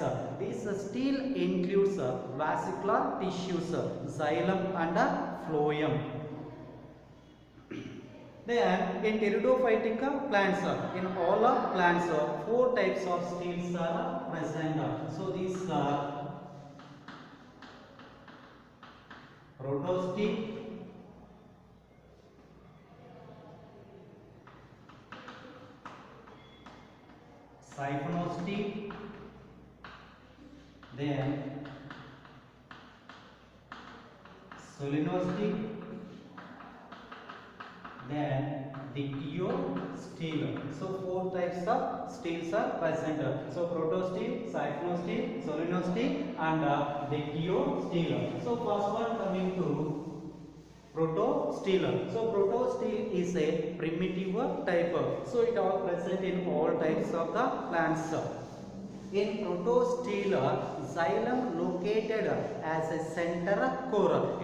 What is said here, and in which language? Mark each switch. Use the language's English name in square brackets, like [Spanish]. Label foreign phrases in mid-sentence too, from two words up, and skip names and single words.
[English] This stele includes vascular tissues, xylem and phloem. Then in pteridophytic plants, in all plants, 4 types of steles are present. So these are protostele, siphonosphere, then solenosphere, then dictyostele. So 4 types of steles are present. So protostele, siphonosphere, solenosphere and dictyostele. So first one coming to protostele. So protostele is a primitive type. So it all present in all types of the plants. In protostele, xylem located as a center core.